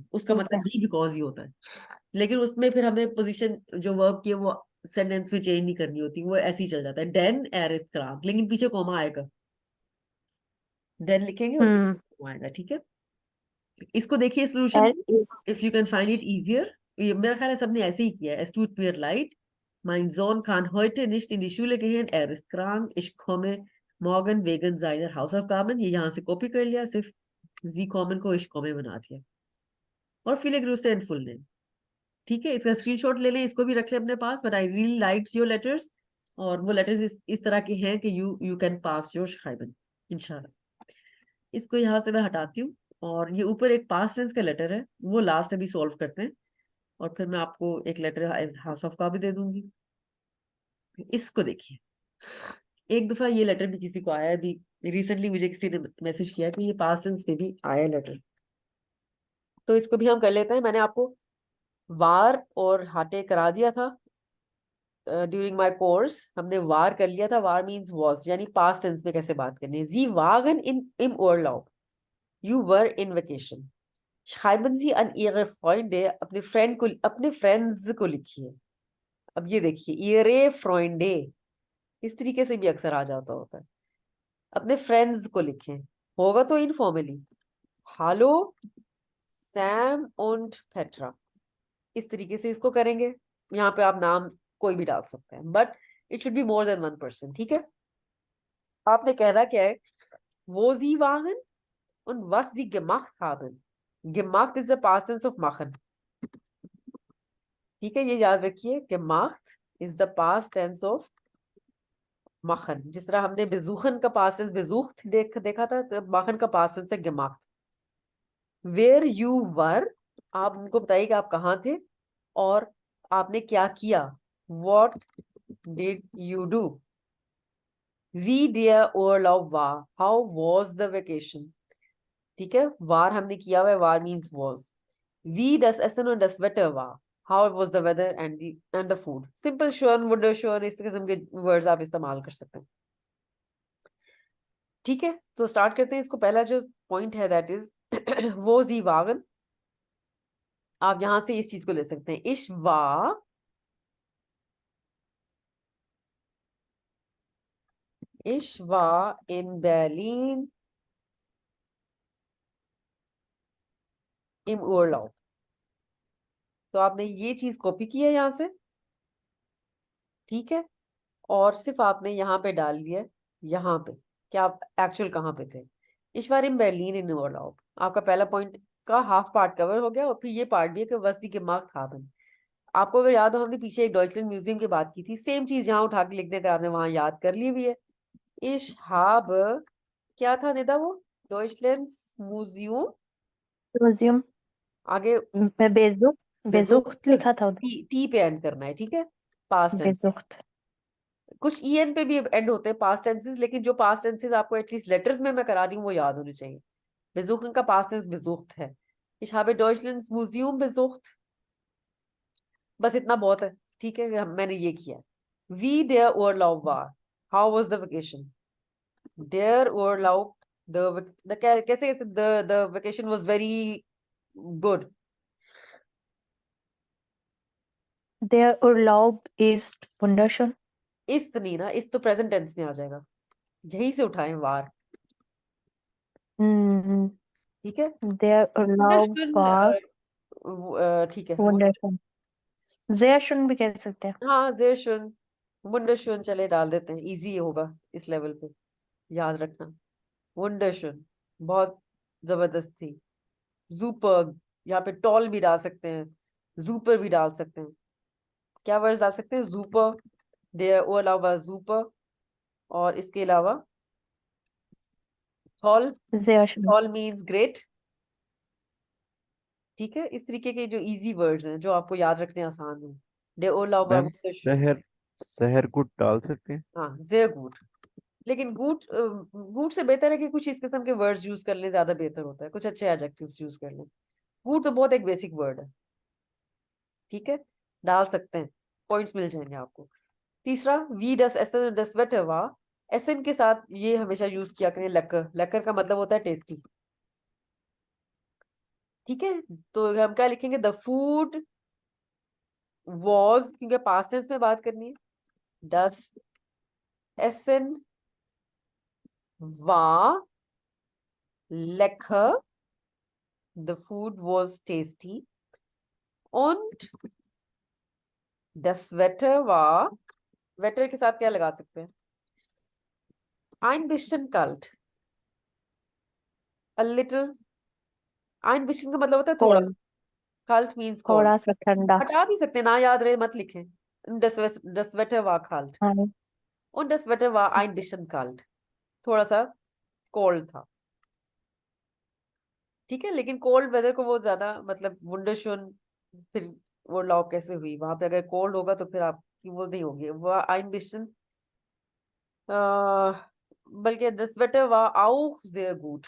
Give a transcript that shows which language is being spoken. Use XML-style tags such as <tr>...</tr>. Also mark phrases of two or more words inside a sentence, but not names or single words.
<hi>उसका ठीक है। मतलब भी बिकॉज ही होता है, लेकिन उसमें फिर हमें पोजीशन जो वर्ब की है वो सेंटेंस में चेंज नहीं करनी होती, वो ऐसे ही चल जाता है,</hi> <de>denn er ist krank,</de> <hi>लेकिन पीछे कॉमा आएगा। डेन लिखेंगे, उसके हम्म। बाद कॉमा आएगा। ठीक है, इसको देखिए सोल्यूशन एल को, इज।</hi> <en>If you can find it easier.</en> <hi>ये मेरा ख्याल है सबने ऐसे ही किया है।</hi> <de>Es tut mir leid, mein Sohn kann heute nicht in die Schule gehen, er ist krank, ich komme morgen wegen seiner Hausaufgaben।</de> <hi>ये यहाँ से कॉपी कर लिया, सिर्फ जी कॉमन को</hi> <de>ich komme</de> <hi>बना दिया, और</hi> <de>viele Grüße</de> <en>and full name।</en> <hi>ठीक है, इसका स्क्रीनशॉट ले लें, इसको भी रख लें अपने पास।</hi> <en>But I really like your letters,</en> <hi>और वो लेटर्स इस तरह के हैं कि</hi> <en>you can pass your</en> <hi>शाइबन इंशाल्लाह। इसको यहाँ से मैं हटाती हूँ, और ये ऊपर एक पास्ट टेंस का लेटर है, वो लास्ट अभी सॉल्व करते हैं, और फिर मैं आपको एक लेटर हाउस ऑफ का भी दे दूंगी। इसको देखिए, एक दफा ये लेटर भी किसी को आया है अभी रिसेंटली, मुझे किसी ने मैसेज किया कि ये पास्ट टेंस में भी आया लेटर, तो इसको भी हम कर लेते हैं। मैंने आपको वार और हाटे करा दिया था</hi> <en>during my course,</en> <hi>हमने वार कर लिया था। वार</hi> <en>means was,</en> <hi>यानी पास्ट टेंस में कैसे बात करनी है।</hi> <de>Sie waren in im Urlaub,</de> <en>You were in vacation.</en> <de>schreiben Sie an Ihre Freunde,</de> <hi>अपने फ्रेंड को, अपने फ्रेंड्स को लिखिए। अब ये देखिए,</hi> <de>Ihre Freunde</de> <hi>इस तरीके से भी अक्सर आ जाता होता है। अपने फ्रेंड्स को लिखें, होगा तो इनफॉर्मली, हालो सैम und पेट्रा, इस तरीके से इसको करेंगे। यहाँ पे आप नाम कोई भी डाल सकते हैं,</hi> <en>But it should be more than one person.</en> <hi>ठीक है, आपने कहना क्या है, वो</hi> <de>Sie waren und was sie gemacht haben.</de> <en>gemacht is the past tense of machen। ठीक है, ये याद रखिए, gemacht is the past tense of machen।</en> <hi>जिस तरह हमने बेजूखन का पास्ट टेंस बेजूख्त देखा था, तो machen का पास्ट टेंस है gemacht।</hi> <en>where you were,</en> <hi>आप उनको बताइए कि आप कहाँ थे और आपने क्या किया।</hi> <en>What did you do?</en> <de>Wie der Urlaub war.</de> <en>How was the vacation?</en> <hi>ठीक है, war हमने किया हुआ है,</hi> <en>war means was.</en> <de>Wie das Essen und das Wetter war.</de> <en>How was the weather and the food.</en> <de>Simple schon, wunderschön,</de> <hi>इस किस्म के words आप इस्तेमाल कर सकते हैं. ठीक है, तो स्टार्ट करते हैं. इसको पहला जो पॉइंट है</hi> <en>that is</en> <hi>वो</hi> <de>Sie waren.</de> <hi>आप यहां से इस चीज को ले सकते हैं.</hi> <de>Ich war in Berlin im Urlaub.</de> <hi>तो आपने ये चीज कॉपी की है यहां से, ठीक है, और सिर्फ आपने यहाँ पे डाल दिया यहाँ पे कि आप एक्चुअल कहाँ पे थे.</hi> <de>Ich war in Berlin in Urlaub.</de> <hi>आपका पहला पॉइंट का हाफ पार्ट कवर हो गया, और फिर ये पार्ट भी है कि</hi> <de>was die gemacht haben.</de> <hi>आपको अगर याद हो, हमने पीछे एक डॉइचलैंड म्यूजियम की बात की थी. सेम चीज यहाँ उठा के लिख देकर आपने वहां याद कर ली हुई है.</hi> <de>Ich habe,</de> <hi>क्या था निदा वो, डॉइचलैंड म्यूजियम, म्यूजियम आगे</hi> <de>besucht besucht</de> <hi>लिखा था उधर. टी पे एंड करना है, ठीक है. पास्ट टेंस, बेजुख्त. कुछ en पे भी एंड होते हैं पास्ट टेंसेस, लेकिन जो पास्ट टेंसेस आपको एटलीस्ट लेटर्स में मैं करा रही हूँ वो याद होने चाहिए. बेजुखन का पास्ट टेंस बेजुख्त है.</hi> <de>Ich habe Deutschlands Museum besucht.</de> <hi>बस इतना बहुत है, ठीक है, मैंने ये किया.</hi> <de>Wie der Urlaub war.</de> <en>How was the vacation?</en> <de>Der Urlaub,</de> <en>कैसे the vacation was very good.</en> <de>Der Urlaub ist wunderschön.</de> <hi>इस नहीं ना, इस तो प्रेजेंट टेंस में आ जाएगा, यहीं से उठाएं वार, Mm, ठीक है.</hi> <de>Der Urlaub war</de> <hi>ठीक है.</hi> <de>wunderschön. Sehr schön</de> <hi>भी कह सकते हैं. हाँ,</hi> <de>sehr schön, wunderschön</de> <hi>चले डाल देते हैं, इजी होगा इस लेवल पे याद रखना. wunderschön बहुत जबरदस्त थी. superb, यहाँ पे टॉल भी डाल सकते हैं, super भी डाल सकते हैं. क्या वर्ड्स डाल सकते हैं?</hi> <de>super, der Urlaub war super,</de> <hi>और इसके अलावा toll,</hi> <de>Sehr schön.</de> <en>toll means great.</en> <hi>ठीक है, इस तरीके के जो इजी वर्ड्स हैं जो आपको याद रखने आसान हैं.</hi> <de>der Urlaub war</de> <hi>मैम</hi> <de>wunderschön.</de> <hi>शहर शहर गुड डाल सकते हैं. हाँ,</hi> <de>sehr gut.</de> <hi>लेकिन गुड से बेहतर है कि कुछ इस किस्म के वर्ड्स यूज कर लें, ज्यादा बेहतर होता है. कुछ अच्छे एडजेक्टिव्स यूज कर लें. गुड तो बहुत एक बेसिक वर्ड है, ठीक है, डाल सकते हैं, पॉइंट्स मिल जाएंगे आपको. तीसरा,</hi> <de>Wie das Essen das Wetter war.</de> <hi>एसन के साथ ये हमेशा यूज किया करें लेकर. लेकर का मतलब होता है टेस्टी, ठीक है. तो हम क्या लिखेंगे?</hi> <en>the food was,</en> <hi>क्योंकि पास्ट टेंस में बात करनी है.</hi> <de>das Essen war lecker,</de> <en>the food was tasty,</en> <de>und das Wetter war, wetter</de> <hi>के साथ क्या लगा सकते हैं?</hi> <de>ein bisschen kalt,</de> <en>a little.</en> <de>ein bisschen</de> <hi>का मतलब होता है थोड़ा.</hi> <en>Cold. kalt means cold.</en> <hi>थोड़ा सा ठंडा. हटा भी सकते हैं, ना याद रहे मत लिखें.</hi> <de>das Wetter war kalt,</de> <hi>हाँ.</hi> <de>und das Wetter war ein bisschen kalt,</de> <hi>थोड़ा सा कोल्ड था, ठीक है. लेकिन</hi> <en>cold weather</en> <hi>को वो ज्यादा मतलब वुंडरशोन, फिर वो लॉ कैसे हुई वहां पे? अगर कोल्ड होगा तो फिर आपकी वो नहीं होगी वो</hi> <de>ein bisschen,</de> <hi>बल्कि</hi> <de>das Wetter war auch sehr gut.</de>